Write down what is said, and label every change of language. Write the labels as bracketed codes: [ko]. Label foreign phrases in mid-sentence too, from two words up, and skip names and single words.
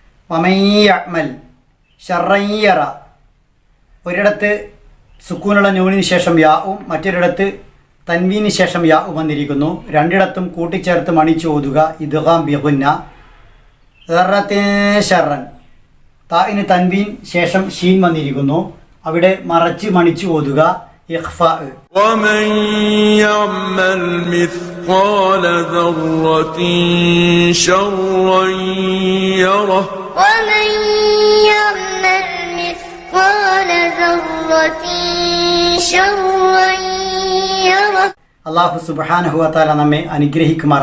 [ar] ومن يعمل شرا يره, [ml] ഒരിടത്ത് സുക്കൂനുള്ള നൂനിന് ശേഷം യാവും മറ്റൊരിടത്ത് തൻവീന് ശേഷം യാവും വന്നിരിക്കുന്നു. രണ്ടിടത്തും കൂട്ടിച്ചേർത്ത് മണിച്ചു ഓതുക. [ar] إدغام بغنة. [ml] ഷർറൻ, താഇന് തൻവീൻ ശേഷം ഷീൻ വന്നിരിക്കുന്നു, അവിടെ മറച്ച് മണിച്ചു ഓതുക. ഇഖ്ഫാ. [ar] ومن يعمل مثقال ذرة شرا يره ومن يعمل مثقال ذرة شرا يره. الله سبحانه وتعالى [ml] നമ്മെ അനുഗ്രഹിക്കുമാറാവട്ടെ.